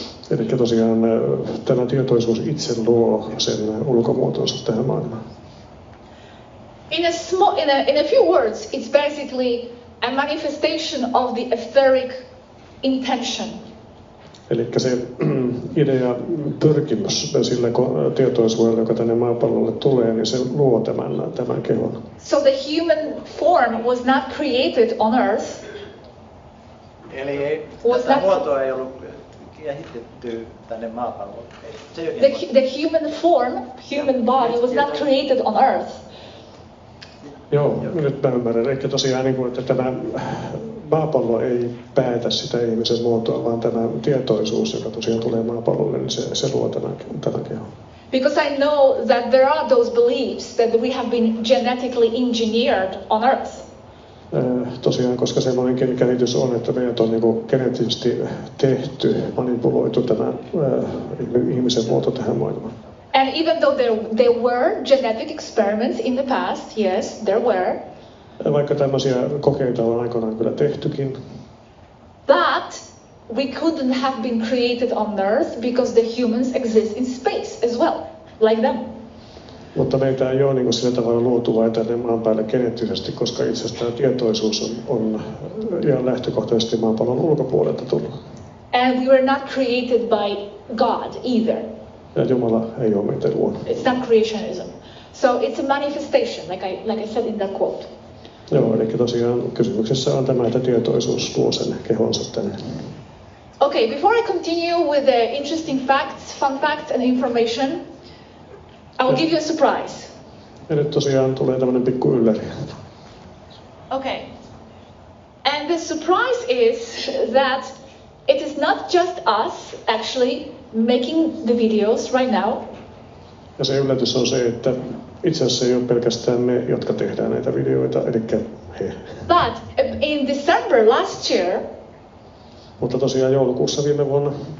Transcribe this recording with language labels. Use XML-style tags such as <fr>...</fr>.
<fi>Eli tosiaan tämä tietoisuus itse luo sen ulkomuotonsa tähän maailmaan.</fi> <en>In a few words, it's basically a manifestation of the etheric intention.</en> <fi>Eli se idea, pyrkimys sillä tietoisuudella, joka tänne maapallolle tulee, niin se luo tämän kehon.</fi> <en>So the human form was not created on Earth.</en> <fi>Eli tätä muotoa ei ollut kehitetty tänne maapallolle.</fi> <en>The human form, human body was not created on Earth.</en> <fi>Joo, nyt mä ymmärrän. Eli tosiaan, että tämä maapallo ei päätä sitä ihmisen muotoa, vaan tämä tietoisuus, joka tosiaan tulee maapallolle, niin se luo tämän kehon.</fi> <en>Because I know that there are those beliefs that we have been genetically engineered on Earth.</en> <fi>Tosiaan, koska sellainen käsitys on, että meidät on geneettisesti tehty, manipuloitu tämä ihmisen muoto tähän maailmaan.</fi> <en>And even though there were genetic experiments in the past, yes, there were.</en> <fi>Vaikka tämmöisiä kokeita on aikoinaan kyllä tehtykin.</fi> <en>But we couldn't have been created on Earth because the humans exist in space as well, like them.</en> <fi>Mutta meitä ei ole sillä tavalla luotu vain tänne maan päälle geneettisesti, koska itse asiassa tämä tietoisuus on ihan lähtökohtaisesti maapallon ulkopuolelta tullut.</fi> <en>And we were not created by God either.</en> <fi>Ja Jumala ei ole meitä luonut.</fi> <en>It's not creationism. So it's a manifestation, like I said in that quote.</en> <fi>Joo, eli tosiaan kysymyksessä on tämä, että tietoisuus luo sen kehonsa tänne.</fi> <en>Okay, before I continue with the interesting facts, fun facts and information, I will give you a surprise.</en> <fi>Ja nyt tosiaan tulee tämmöinen pikku ylläri.</fi> <en>Okay. And And the surprise is that it is not just us actually making the videos right now.</en> <fi>Ja se yllätys on se, että itse asiassa ei ole pelkästään me, jotka tehdään näitä videoita, eli he.</fi> <en>But in December last year,</en> <fi>Mutta tosiaan joulukuussa viime vuonna</fi>